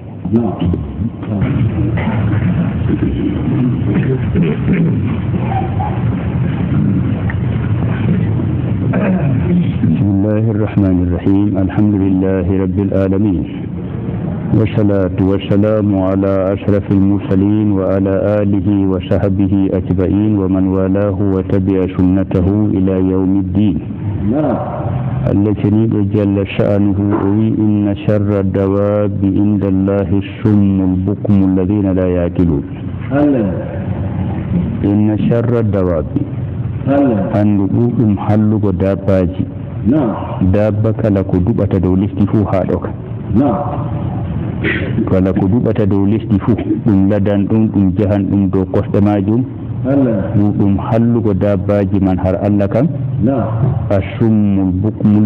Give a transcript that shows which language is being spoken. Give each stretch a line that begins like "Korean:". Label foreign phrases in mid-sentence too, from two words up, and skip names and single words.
Arabic: بسم الله الرحمن الرحيم الحمد لله رب العالمين والصلاة والسلام على أشرف المرسلين وعلى آله وصحبه أجمعين ومن والاه وتبع سنته إلى يوم الدين الذي جل شأنه إن شر الدواب عند الله الصم البكم الذين لا يعقلون إن شر الدواب
Fula: anduɗum hallugo dabbaji dabba kala ko duɓata dow lesdi fuu ha ɗoka kala ko duɓata dow lesdi fuu ɗum ladan ɗum ɗum jahan ɗum dow kosɗe majum ɗum hallugo dabbaji man har Allah kam
Arabic: الصم البكم